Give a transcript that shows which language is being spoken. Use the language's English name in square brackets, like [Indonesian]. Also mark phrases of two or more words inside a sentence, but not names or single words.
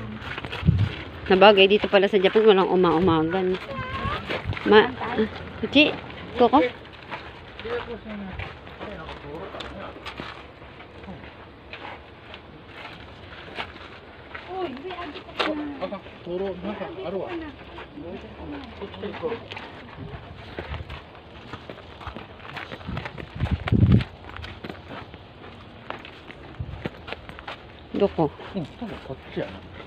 [Filipino] Nabagay, dito pala sa Japan, walang umagan. Chi, Koko? Uy, hindi, agi ka na. [Japanese] あかん、灯籠なんかあるわ。こっち行こう。どこうん、多分こっちやな。